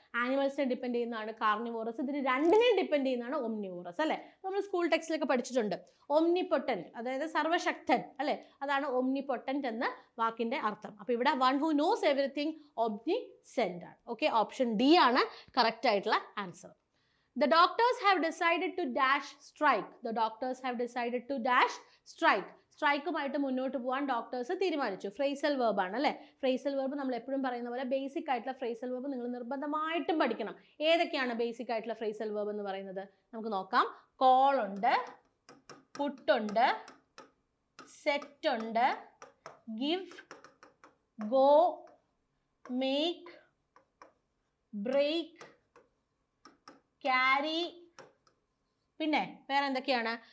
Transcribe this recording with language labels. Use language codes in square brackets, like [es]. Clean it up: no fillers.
[ml] ആനിമൽസിനെ depend ചെയ്യുന്നതാണ് carnivorous. ഇതിന് രണ്ടിനെയും ഡിപ്പെൻഡ് ചെയ്യുന്നതാണ് ഒംനിവോറസ് അല്ലെ. നമ്മൾ സ്കൂൾ ടെക്സ്റ്റിലൊക്കെ പഠിച്ചിട്ടുണ്ട്. ഒംനിപൊട്ടന്റ് അതായത് സർവശക്തൻ അല്ലെ, അതാണ് ഒംനിപൊട്ടന്റ് എന്ന വാക്കിന്റെ അർത്ഥം. അപ്പൊ ഇവിടെ [en] one who knows everything, [ml] ഒംനിസെന്റ് ആണ്. ഓക്കെ, ഓപ്ഷൻ ഡി ആണ് കറക്റ്റ് ആയിട്ടുള്ള answer. [en] The doctors have decided to dash strike. The doctors have decided to dash strike. [ml] സ്ട്രൈക്കുമായിട്ട് മുന്നോട്ട് പോകാൻ ഡോക്ടേഴ്സ് തീരുമാനിച്ചു. ഫ്രേസൽ വെർബ് ആണ് അല്ലെ. ഫ്രേസൽ വെർബ് നമ്മൾ എപ്പോഴും പറയുന്ന പോലെ ബേസിക് ആയിട്ടുള്ള ഫ്രേസൽ വെർബ് നിങ്ങൾ നിർബന്ധമായിട്ടും പഠിക്കണം. ഏതൊക്കെയാണ് ബേസിക് ആയിട്ടുള്ള ഫ്രേസൽ വെർബ് എന്ന് പറയുന്നത്? നമുക്ക് നോക്കാം. കോൾ ഉണ്ട്, പുട്ട് ഉണ്ട്, സെറ്റ് ഉണ്ട്, give, go, make, break, carry, പിന്നെ വേറെ എന്തൊക്കെയാണ്?